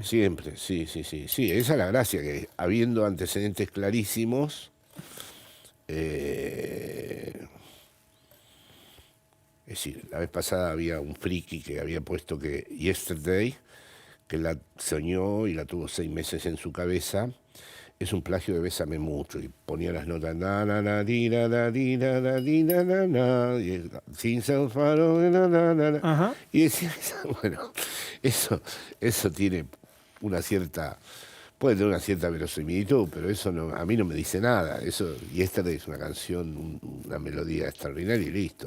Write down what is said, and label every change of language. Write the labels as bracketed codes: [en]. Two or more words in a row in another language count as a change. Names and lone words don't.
[es] Siempre, sí. Sí, esa es la gracia, que habiendo antecedentes clarísimos, es decir, la vez pasada había un friki que había puesto que Yesterday, que la soñó y la tuvo 6 meses en su cabeza, es un plagio de Bésame Mucho, y ponía las notas na na na di na na di na na di na na na y sin ser faro na na na na. Ajá. Y decía, bueno, eso tiene una cierta puede tener una cierta verosimilitud, pero eso no, a mí no me dice nada. Eso, Yesterday es una canción, una melodía extraordinaria y listo.